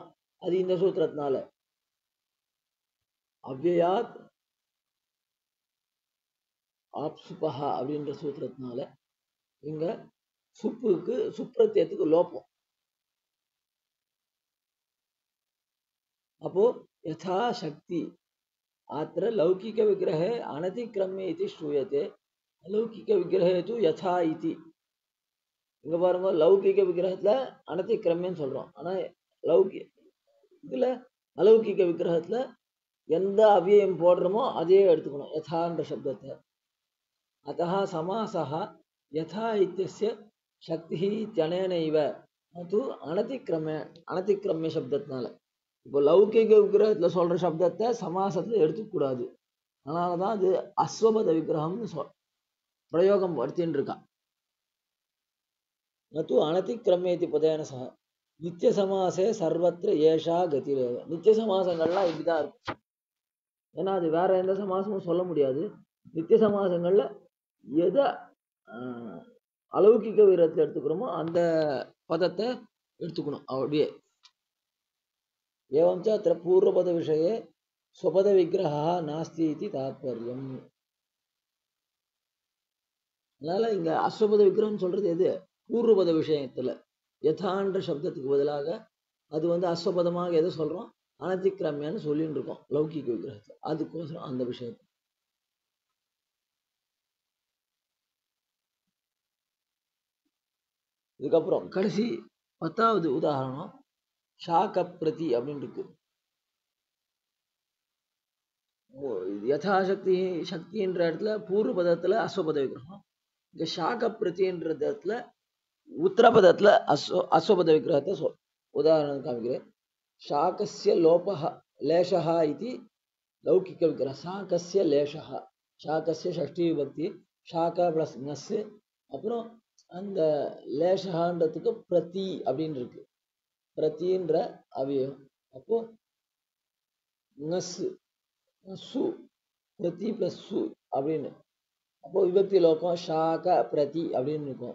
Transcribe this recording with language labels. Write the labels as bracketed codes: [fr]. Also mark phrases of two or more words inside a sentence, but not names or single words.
[ta] அது இந்த சூத்திரத்தினால [sa] अव्ययात् आप्सुपः [ta] அப்படின்ற சூத்திரத்தினால இங்க சுப்புக்கு சுப்ரத்தியத்துக்கு லோபம். [sa] அப்போ यथा शक्ति अत्र लौकिक विग्रहे अनतिक्रम्य इति श्रूयते अलौकिक विग्रहे तु यथा इति. [ta] இங்க பாருங்க, லௌகிக விக்கிரகத்துல அனதிக்கிரமியன்னு சொல்றோம். ஆனா இதுல அலௌகிக விக்கிரகத்துல எந்த அவ்வியம் போடுறோமோ அதையே எடுத்துக்கணும், யதான்ற சப்தத்தை. [sa] अतः समासः यथा इत्यस्य शक्तिः इत्यनेनैव [ta] அது அனதிக்கிரமிய சப்தத்தினால. இப்போ லௌகிக விக்கிரகத்துல சொல்ற சப்தத்தை சமாசத்துல எடுத்துக்கூடாது. அதனாலதான் அது அஸ்வபத விக்கிரகம்னு பிரயோகம் படுத்தின்னு இருக்கான். [sa] ननु अनतिक्रम्येति पदेन सह नित्य समासे सर्वत्र एषा गतिरेव. [ta] நித்திய சமாசங்கள்லாம் இப்படிதான் இருக்கும். ஏன்னா அது வேற எந்த சமாசமும் சொல்ல முடியாது. நித்திய சமாசங்கள்ல எதை அலௌகிக வீரத்தை எடுத்துக்கிறோமோ அந்த பதத்தை எடுத்துக்கணும் அப்படியே. [sa] एवं च अत्र पूर्वपद विषये स्वपद विग्रहः नास्ति इति तात्पर्यम्. [ta] அதனால இங்க அஸ்வபத விக்கிரகம் சொல்றது எது? பூர்வபத விஷயத்துல யதான்ற சப்தத்துக்கு பதிலாக அது அஸ்வபதமாக எதை சொல்றோம்? அனதிக்கிரமியான்னு சொல்லிட்டு இருக்கோம் லௌகிக விக்கிரகத்துல. அதுக்கோசரம் அந்த விஷயத்தை. இதுக்கப்புறம் கடைசி 10வது உதாரணம் ஷாக பிரதி அப்படின்னு இருக்கு. யதாசக்தி சக்தின்ற இடத்துல பூர்வ பதத்துல அஸ்வபத விக்கிரகம், இங்க ஷாக பிரதின்ற இடத்துல உத்தரபதத்துல அஸ்வபத விக்கிரகத்தை உதாரணம் காமிக்கிறேன். [sa] शाकस्य लोपः लेशः इति लौकिक विग्रह. शाकस्य लेशः, शाकस्य षष्ठी विभक्ति, शाका प्लस नஸ், [ta] அப்புறம் அந்த லேஷன்றதுக்கு பிரதி அப்படின்னு இருக்கு. பிரதின்ற அவயம். அப்போ நஸ் சு, பிரதி பிளஸ் சு அப்படின்னு. அப்போ விபக்தி லோகம் ஷாக பிரதி அப்படின்னு இருக்கும்.